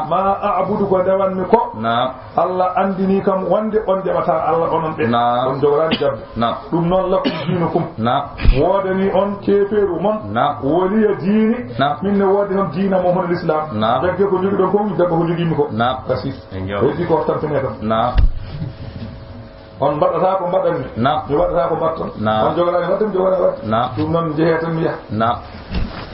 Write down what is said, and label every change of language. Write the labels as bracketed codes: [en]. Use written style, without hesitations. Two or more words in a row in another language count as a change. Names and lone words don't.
[ar] ما أعبد [ff] ko ndewanmi ko [ar] نعم [ff] Allah andini kam wonde on ndewata Allah onon ɓe [ar] نعم [ff] on jogorani jabbe [ar] نعم [ff] ɗum noon [ar] لكم دينكم نعم [ff] wodani on keferu mon [ar] نعم [ff] woliya diini [ar] نعم [ff] min ne wodi on diina mo hono l'islam [ar] نعم [ff] jagge ko jogi ɗon ko jagge ko jogimi ko [ar] نعم [ff] kasi [ar] أيوه. [ff] heddi ko tampine tan [ar] نعم [ff] on mbaɗata ko mbaɗanmi [ar] نعم [ff] mi waɗata ko mbatton [ar] نعم [ff] on jogorani watta mi jogorani watta [ar] نعم [ff] ɗum noon jeehe tan mi yaha [ar] نعم